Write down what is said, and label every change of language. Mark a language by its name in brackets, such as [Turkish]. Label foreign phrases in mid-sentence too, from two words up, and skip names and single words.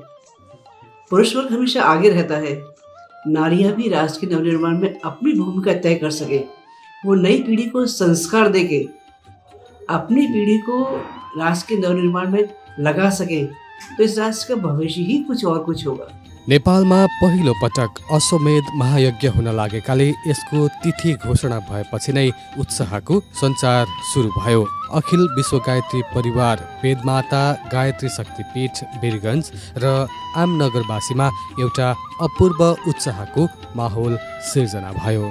[Hindi] पुरुष वर्ग हमेशा आगे रहता है, नारियां भी राष्ट्र के नवनिर्माण में अपनी भूमिका तय कर सके, वो नई पीढ़ी को संस्कार देके अपनी पीढ़ी को राष्ट्र के नवनिर्माण में लगा सके, तो इस राष्ट्र का भविष्य ही कुछ और कुछ होगा। [Nepali] नेपालमा पहिलो पटक अश्वमेध महायज्ञ हुन लागेकाले यसको तिथि घोषणा भएपछि नै उत्साहको सञ्चार सुरु भयो। अखिल विश्व गायत्री परिवार, वेदमाता गायत्री शक्तिपीठ वीरगञ्ज र आमनगरवासीमा एउटा अपूर्व उत्साहको माहौल सिर्जना भयो।